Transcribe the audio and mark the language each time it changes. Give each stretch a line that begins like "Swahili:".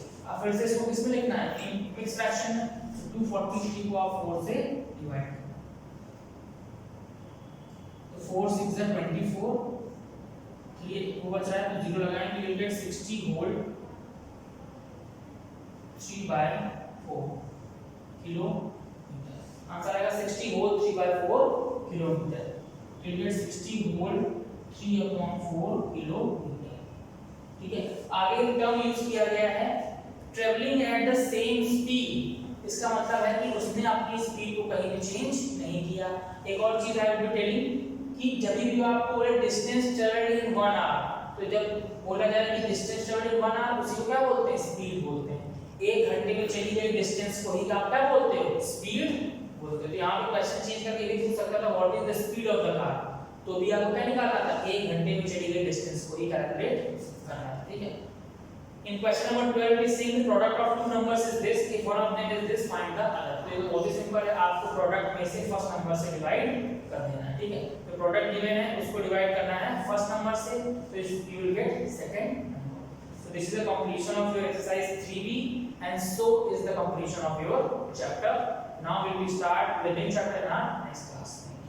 Hindi: अब फिर से इसको किस में लिखना है, इन मिक्स फ्रैक्शन में। 243 को आप 4 से डिवाइड करो तो 4 6 are 24, 3 को बच रहा है तो 0 लगाएंगे।
English: You will get 60 whole 3/4 kilometre.
Hindi: Answer आएगा 60 whole 3/4 किलोमीटर।
English: तो you get 60 whole 3/4 kilometre.
Hindi: ठीक है, आगे टर्म यूज किया गया है
English: Travelling at the same speed.
Hindi: इसका मतलब है कि उसने अपनी स्पीड को कहीं भी चेंज नहीं किया। एक और चीज
English: I will be telling
Hindi: कि जब भी आपको बोले
English: distance travelled in 1 hour,
Hindi: तो जब बोला जाए कि डिस्टेंस ट्रेवल्ड इन 1 आवर, उसी को क्या बोलते हैं, स्पीड बोलते हैं। 1 घंटे में चली गई डिस्टेंस को ही आप क्या बोलते हो, स्पीड बोलते हो। तो यहाँ पे क्वेश्चन चेंज करके ये पूछ सकता था
English: what is the speed of the car,
Hindi: तो भी आपको क्या निकालना था, 1 घंटे में चली गई डिस्टेंस को ही कैलकुलेट करना है। ठीक है,
English: in question number 12 is saying the product of two numbers is this, if one of them is this find the other।
Hindi: तो ये बहुत ही सिंपल है, आपको प्रोडक्ट में से फर्स्ट नंबर से डिवाइड कर देना है। ठीक है, तो प्रोडक्ट गिवन है उसको डिवाइड करना है फर्स्ट नंबर से, तो
English: you will get second number। So this is the completion of your exercise 3b and so is the completion of your chapter। Now we will start the new chapter in our next class।